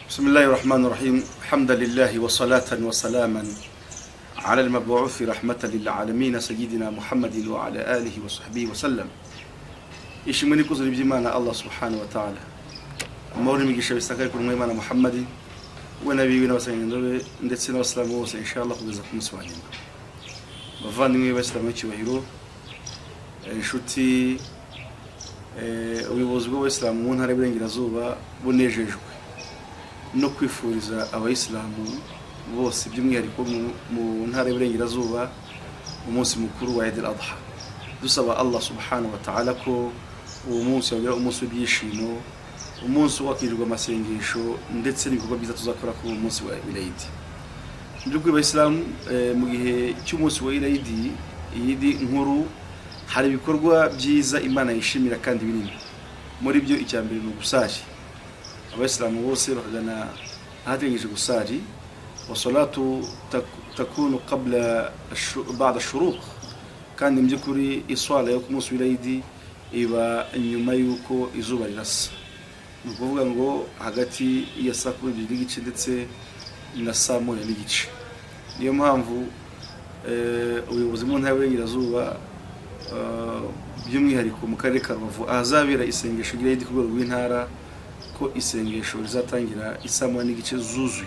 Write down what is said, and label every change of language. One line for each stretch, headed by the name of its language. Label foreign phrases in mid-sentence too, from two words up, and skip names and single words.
Arabic: بسم الله الرحمن الرحيم. حمدا لله وصلاة وسلاما على المبعوث رحمة للعالمين سيدنا محمد وعلى آله وصحبه وسلم.
Kinyarwanda: ishimwe n'ikuzo by'Imana
Arabic: الله سبحانه وتعالى.
Kinyarwanda: Amahoro n'imigisha bisakaye ku mwimana Muhammad we nabiwe n'abasengendobe ndetse n'abasalamu bose inshallah kugeza ku munsi wa nyuma. Bavandimwe b'Islamu cyubahiro, inshuti ubuyobozi bw'Islamu mu ntara y'Iburengerazuba bunejejwe no kwifuriza abayisilamu bose by'umwihariko mu ntara y'Iburengerazuba umunsi mukuru wa Eid al-Adha. Dusaba
Arabic: الله سبحانه وتعالى
Kinyarwanda: ko uwo munsi wagira umunsi w'ibyishimo, umunsi wakirirwa amasengesho ndetse n'ibikorwa byiza tuzakora ku munsi wa Eid. Ndubwo abayisilamu mu gihe cy'umunsi wa Eid nkuru hari ibikorwa byiza Imana yishimira kandi binini. Muri byo icyambere no gusari. Abayisilamu bose bakagana ahategereje gusari,
Arabic: والصلاة تكون قبل بعد الشروق,
Kinyarwanda: kandi mbyukuri iswala yo ku munsi wa Eid iba nyuma yuko izuba rirasa. Ni ukuvuga ngo hagati ya saa 12 ndetse na saa 1 niyo mpamvu ubuyobozi mu ntara y'Iburengerazuba by'umwihariko mu karere ka Rubavu ahazabera isengesho ry'Eid ku rwego rw'intara ko isengesho rizatangira isaa 1 zuzuye.